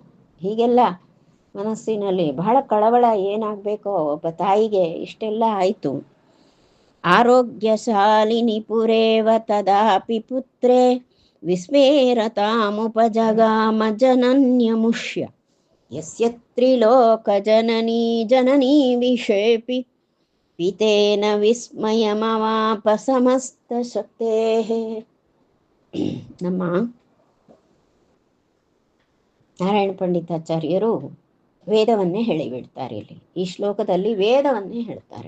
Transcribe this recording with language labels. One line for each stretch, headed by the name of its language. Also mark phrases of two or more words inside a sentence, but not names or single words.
Kannada: ಹೀಗೆಲ್ಲ ಮನಸ್ಸಿನಲ್ಲಿ ಬಹಳ ಕಳವಳ, ಏನಾಗಬೇಕೋ ಒಬ್ಬ ತಾಯಿಗೆ, ಇಷ್ಟೆಲ್ಲ ಆಯಿತು.
Sanskrit: ಆರೋಗ್ಯಶಾಲಿನಿ ಪುರೇವ ತದಾಪಿ ಪುತ್ರೇ ವಿಸ್ಮೇರತಾಮುಪಜಗಾಮ ಜನನ್ಯಮುಷ್ಯ. ಯಸ್ಯ ತ್ರಿಲೋಕ ಜನನೀ ಜನನೀ ವಿಷೇಪಿ ಪಿತೇನ ವಿಸ್ಮಯಮವಾಪ ಸಮಸ್ತ ಶಕ್ತೇಃ.
Kannada: ನಮ್ಮ ನಾರಾಯಣ ಪಂಡಿತಾಚಾರ್ಯರು ವೇದವನ್ನೇ ಹೇಳಿಬಿಡ್ತಾರೆ ಇಲ್ಲಿ. ಈ ಶ್ಲೋಕದಲ್ಲಿ ವೇದವನ್ನೇ ಹೇಳ್ತಾರೆ.